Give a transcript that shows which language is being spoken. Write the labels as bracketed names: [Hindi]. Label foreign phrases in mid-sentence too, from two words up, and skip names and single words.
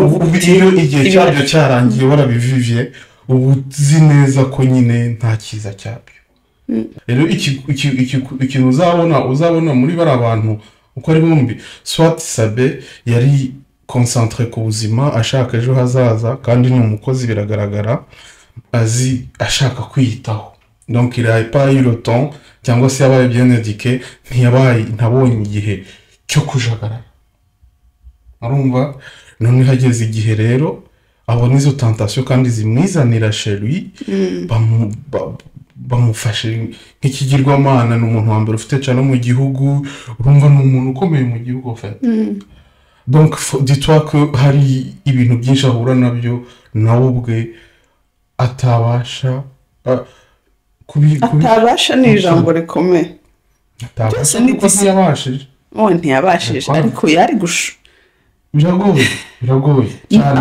[Kinyarwanda] iyo igihe cyabyo cyarangiye warabivivye ubu uzi neza ko nyine nta cyiza cyabyo rero ikintu uzabona muri bari abantu uko ari bombi Swat Sabe yari concentré ku buzima ashaka ejo hazaza kandi ni umukozi biragaragara azi ashaka kwiyitaho [French] donc il a pas eu le temps [Kinyarwanda] cyangwa se yabaye [French] bien éduqué [Kinyarwanda] ntabonye igihe cyo kujagara arumva none hageze igihe rero abona izo tentation kandi zimwizanira [French] chez lui [Kinyarwanda] bamufashe nk'ikigirwamana n'umuntu wa mbere ufite cyane mu gihugu urumva ni umuntu ukomeye mu gihugu [French] fait donc dis-toi que [Kinyarwanda] hari ibintu byinshi ahura nabyo nawe ubwe atabasha ni ijambo rikomeye atabasha ntiyabashije ntiyabashije ariko yari biragoye cyane